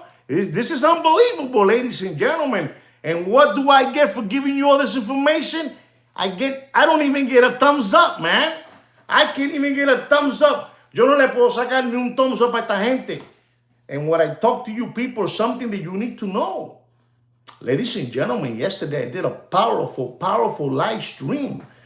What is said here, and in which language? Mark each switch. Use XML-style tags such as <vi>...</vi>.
<en>This is unbelievable, ladies and gentlemen. And what do I get for giving you all this information? I don't even get a thumbs up, man. I can't even get a thumbs up.</en> <es>Yo no le puedo sacar ni un</es> <en>thumbs up</en> <es>a esta gente.</es> <en>And what I talk to you people is something that you need to know. Ladies and gentlemen, yesterday I did a powerful, powerful live stream.</en>